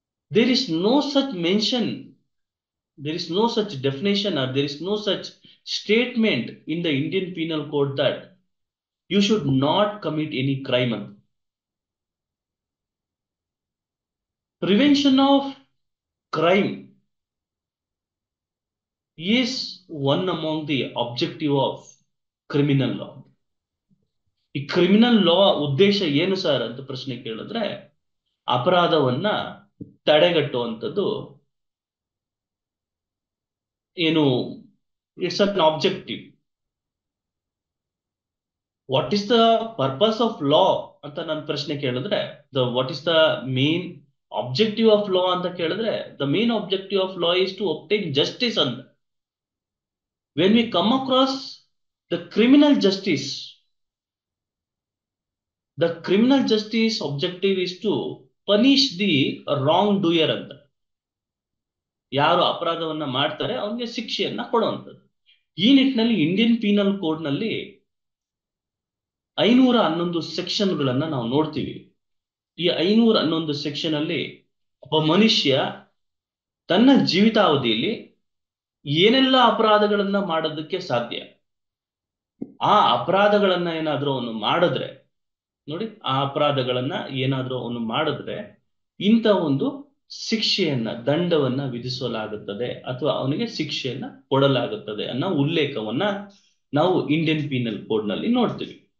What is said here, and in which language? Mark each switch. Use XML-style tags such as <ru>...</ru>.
<en>There is no such mention, there is no such definition, or there is no such statement in the Indian Penal Code that you should not commit any crime. Prevention of crime is one among the objective of criminal law.</en> <kn>ಈ criminal ಲಾ ಉದ್ದೇಶ ಏನು sir ಅಂತ ಪ್ರಶ್ನೆ ಕೇಳಿದ್ರೆ, ಅಪರಾಧವನ್ನ ತಡೆಗಟ್ಟುವಂಥದ್ದು ಏನು,</kn> <en>It's an objective. What is the purpose of law</en> <kn>ಅಂತ ನಾನು ಪ್ರಶ್ನೆ ಕೇಳಿದ್ರೆ,</kn> <en>what is the main objective of law</en> <kn>ಅಂತ ಕೇಳಿದ್ರೆ,</kn> <en>The main objective of law is to obtain justice ಅಂತ. When we come across the criminal justice, the criminal justice objective is to punish the wrong doer ಅಂತ.</en> <kn>ಯಾರು ಅಪರಾಧವನ್ನ ಮಾಡ್ತಾರೆ ಅವನಿಗೆ ಶಿಕ್ಷೆಯನ್ನ ಕೊಡುವಂಥದ್ದು. ಈ ನಿಟ್ಟಿನಲ್ಲಿ ಇಂಡಿಯನ್ ಪೀನಲ್ ಕೋಡ್ ನಲ್ಲಿ 511 ಸೆಕ್ಷನ್ಗಳನ್ನ ನಾವು ನೋಡ್ತೀವಿ. ಈ 511 ಸೆಕ್ಷನ್ ಅಲ್ಲಿ ಒಬ್ಬ ಮನುಷ್ಯ ತನ್ನ ಜೀವಿತಾವಧಿಯಲ್ಲಿ ಏನೆಲ್ಲ ಅಪರಾಧಗಳನ್ನ ಮಾಡೋದಕ್ಕೆ ಸಾಧ್ಯ, ಆ ಅಪರಾಧಗಳನ್ನ ಏನಾದ್ರೂ ಅವನು ಮಾಡಿದ್ರೆ, ನೋಡಿ, ಆ ಅಪರಾಧಗಳನ್ನ ಏನಾದ್ರೂ ಅವನು ಮಾಡಿದ್ರೆ ಇಂಥ ಒಂದು ಶಿಕ್ಷೆಯನ್ನ, ದಂಡವನ್ನ ವಿಧಿಸಲಾಗುತ್ತದೆ ಅಥವಾ ಅವನಿಗೆ ಶಿಕ್ಷೆಯನ್ನ ಕೊಡಲಾಗುತ್ತದೆ ಅನ್ನೋ ಉಲ್ಲೇಖವನ್ನ ನಾವು ಇಂಡಿಯನ್ ಪೀನಲ್ ಕೋಡ್ ನಲ್ಲಿ ನೋಡ್ತೀವಿ.</kn>